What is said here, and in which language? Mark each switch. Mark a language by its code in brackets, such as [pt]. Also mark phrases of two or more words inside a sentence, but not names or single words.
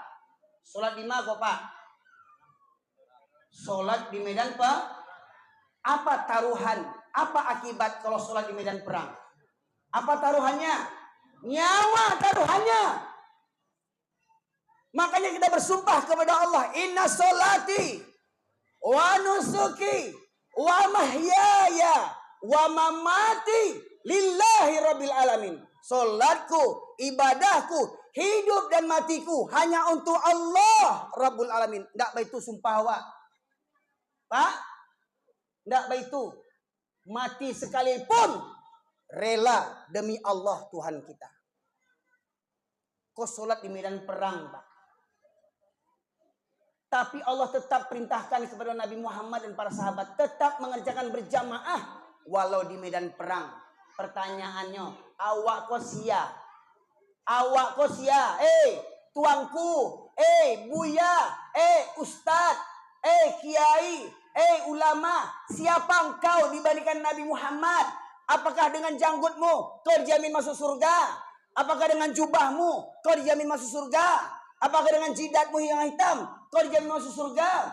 [id] Solat di mana kok Pak? Solat di medan apa taruhan? Apa akibat kalau solat di medan perang? Apa taruhannya? Nyawa taruhannya. Makanya kita bersumpah kepada Allah, [ar] إن صلاتي ونسكي ومحياي ومماتي لله رب العالمين. [id] Solatku, ibadahku, hidup dan matiku hanya untuk Allah [ar] رب العالمين. [min] Ndak baitu sumpah awak. Pak? Ndak baitu. [id] Mati sekalipun rela demi Allah Tuhan kita. Kau solat di medan perang, Pak. Tapi Allah tetap perintahkan kepada Nabi Muhammad dan para sahabat tetap mengerjakan berjamaah walau di medan perang. Pertanyaannya, [min] awak kau sia? Awak kau sia? [id] Tuanku, buya, ustad, kiai, ulama, siapa engkau dibandingkan Nabi Muhammad? Apakah dengan janggutmu kau dijamin masuk surga? Apakah dengan jubahmu kau dijamin masuk surga? Apakah dengan jidatmu yang hitam kau dijamin masuk surga?